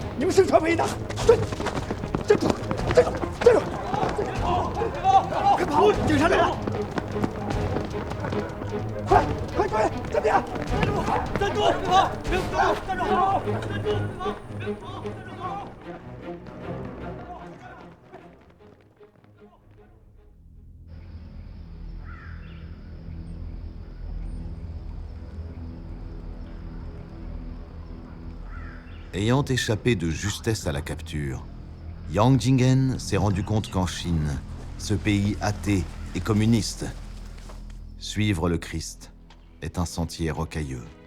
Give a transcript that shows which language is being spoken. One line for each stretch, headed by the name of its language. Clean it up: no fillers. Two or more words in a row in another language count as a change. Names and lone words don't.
Chinese: 你们是传福音的，站住！站住！站住！快跑！警察来了！快！这边！站住！别跑！别跑！站住！站住！别跑！
French: Ayant échappé de justesse à la capture, Yang Jingen s'est rendu compte qu'en Chine, ce pays athée et communiste, suivre le Christ est un sentier rocailleux.